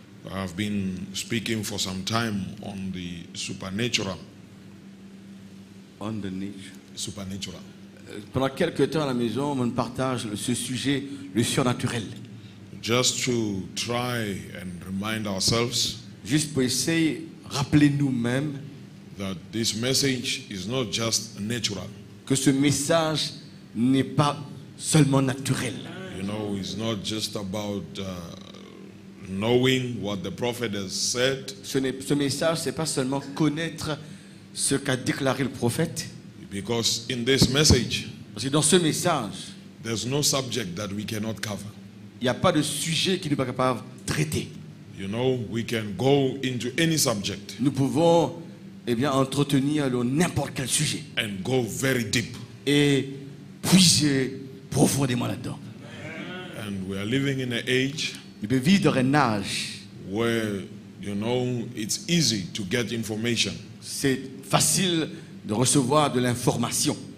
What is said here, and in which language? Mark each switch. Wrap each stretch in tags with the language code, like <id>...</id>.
<en>I've been speaking for some time on the supernatural. Supernatural.</en> <fr>Pendant quelques temps à la maison, on partage ce sujet, le surnaturel.</fr> <en>Just to try and remind ourselves</en> <fr>Juste pour essayer, rappeler nous-mêmes</fr> <en>that this message is not just natural.</en> <fr>que ce message n'est pas seulement naturel.</fr> <en>It's not just about knowing what the prophet has said.</en> <fr>Ce message, c'est pas seulement connaître ce qu'a déclaré le prophète.</fr> <en>Because in this message,</en> <fr>Parce que dans ce message,</fr> <en>there's no subject that we cannot cover.</en> <fr>il n'y a pas de sujet qui n'est pas capable de traiter.</fr> <en>We can go into any subject</en> <fr>Nous pouvons entretenir n'importe quel sujet</fr> <en>and go very deep.</en> <fr>et puiser profondément là-dedans.</fr> <en>And we are living in an age</en> <fr>Il peut vivre dans un âge,</fr> <en>where, it's easy to get information.</en> <fr>c'est facile de recevoir de l'information.</fr>